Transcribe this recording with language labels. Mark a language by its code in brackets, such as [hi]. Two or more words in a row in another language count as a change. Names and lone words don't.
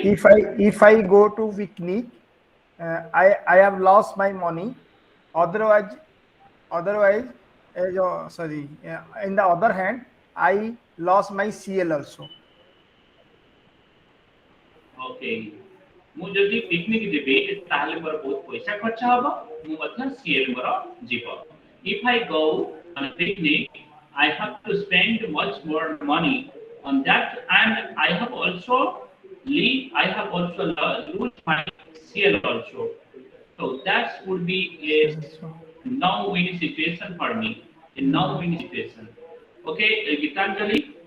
[en] if I go to picnic, I have lost my money. Otherwise, sorry. In the other hand, I lost my CL also. ओके [or] ମୁଁ ଯଦି ପିକନିକ୍ ଯିବି ତାହେଲେ ମୋର ବହୁତ ପଇସା ଖର୍ଚ୍ଚ ହବ ମୁଁ ମଧ୍ୟ ସିଏଲ୍ ମୋର ଯିବ [en] if I go on a picnic I have to spend much more money on that and I have also lose my CL also so that would be a no-win situation for me a no-win situation okay Gitanjali.